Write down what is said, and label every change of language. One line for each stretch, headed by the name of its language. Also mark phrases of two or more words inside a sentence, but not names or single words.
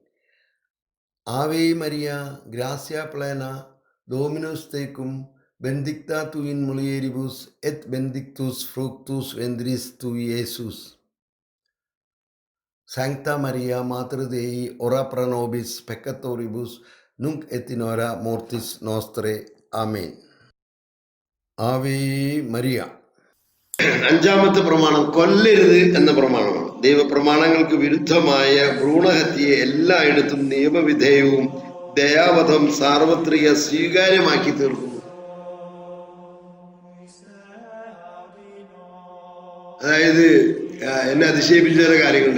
Latin: Ave Maria, gratia plena, Dominus tecum, benedicta tu in mulieribus, et benedictus fructus ventris tui, Iesus. Sancta Maria, Mater Dei, ora pro nobis peccatoribus, nunc et in hora mortis nostrae. Amen. Ave Maria.
Malayalam: അഞ്ചാമത്തെ പ്രമാണം കൊല്ലരുത് എന്ന പ്രമാണമാണ്. ദൈവപ്രമാണങ്ങൾക്ക് വിരുദ്ധമായ ഭ്രൂണഹത്യയെ എല്ലായിടത്തും നിയമവിധേയവും ദയാവധം സാർവത്രിക സ്വീകാര്യമാക്കി തീർക്കുന്നു. അതായത് എന്നെ അതിശയിപ്പിച്ച ചില കാര്യങ്ങളുണ്ട്.